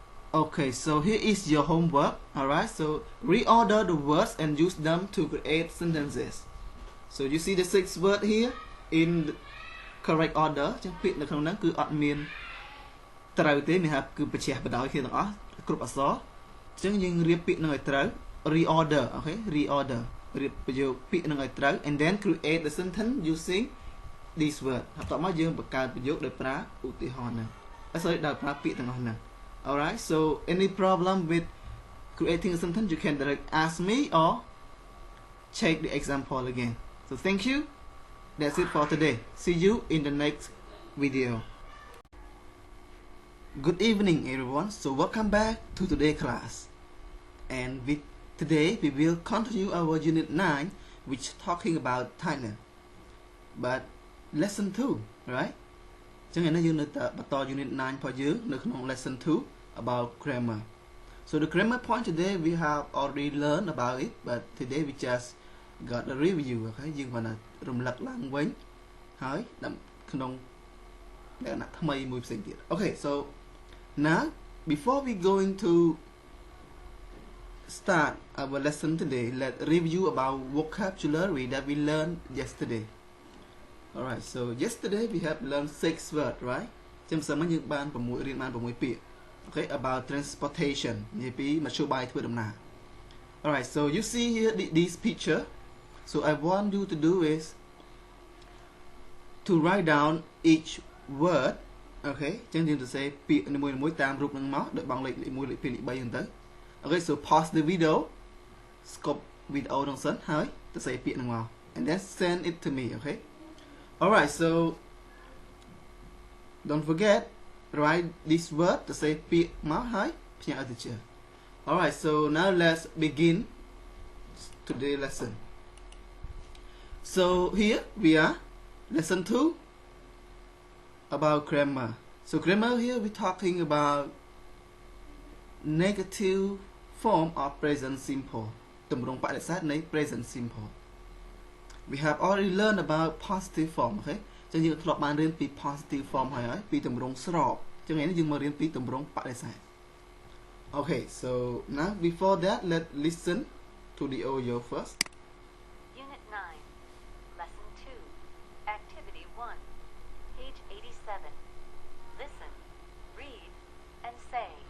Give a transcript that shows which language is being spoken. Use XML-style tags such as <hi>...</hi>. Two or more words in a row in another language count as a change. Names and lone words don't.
<en>Okay, so here is your homework. Alright, so reorder the words and use them to create sentences. So you see the 6 words here in the correct order.</en> <km>ចឹងពាក្យនៅក្នុងហ្នឹងគឺអត់មានត្រូវទេមានថាគឺបញ្ជាក់បដោយគ្នាទាំងអស់គ្រប់អក្សរអញ្ចឹងយើងរៀបពាក្យនឹងឲ្យត្រូវ reorder.</km> <en>Okay, reorder</en> <km>រៀបប្រយោគពាក្យនឹងឲ្យត្រូវ</km> <en>and then create the sentence using this word.</en> <km>បន្ទាប់មកយើងបង្កើតប្រយោគដោយប្រើឧទាហរណ៍ហ្នឹង</km> <en>sorry</en> <km>ដោយប្រើពាក្យទាំងអស់ហ្នឹង</km> <en>Alright, so any problem with creating a sentence you can direct ask me or check the example again. So thank you. That's it for today. See you in the next video. Good evening everyone. So welcome back to today's class. And with today we will continue our unit 9 which talking about Thailand. But lesson 2, right?</en> <km>ចឹងឥឡូវយើងនៅតែបន្ត unit 9 របស់យើងនៅក្នុង</km> <en>lesson 2 about grammar. So the grammar point today we have already learned about it, but today we just got a review. Okay,</en> <km>យើងបានរំលឹកឡើងវិញហើយក្នុងលក្ខណៈថ្មីមួយផ្សេងទៀត</km> <en>Okay, so now before we going to start our lesson today, let's review about vocabulary that we learned yesterday. Alright, so yesterday we have learned 6 words, right?</en> <km>ចឹងម្សិលមិញយើងបានរៀនបាន6ពាក្យ</km> <en>Okay, about transportation</en> <km>និយាយពីមធ្យោបាយធ្វើដំណើរ</km> <en>Alright, so you see here this picture. So I want you to do is to write down each word. Okay,</en> <km>ចឹងយើងទៅសេពាក្យនីមួយៗតាមរូបនឹងមកដោយបងលេខ1លេខ2លេខ3ហ្នឹងទៅ</km> <en>Okay, so pause the video, stop video</en> <km>ហ្នឹងសិនហើយទៅសេពាក្យហ្នឹងមក</km> <en>and then send it to me. Okay. Alright, so don't forget write this word to say pick mouth high. Alright, so now let's begin today's lesson. So here we are, lesson 2 about grammar. So grammar here we're talking about negative form of present simple.</en> <km>ទម្រង់បដិសេធនៃ</km> <en>present simple. We have already learned about positive form. Okay,</en> <km>ចឹងយើងធ្លាប់បានរៀនពី</km> <en>positive form</en> <km>ហើយពីទម្រង់ស្របចឹងថ្ងៃនេះយើងមករៀនពីទម្រង់បដិសេធ</km> <en>Okay, so now before that let's listen to the audio first. Unit 9, Lesson 2, Activity 1, page 87. Listen, read, and say.</en>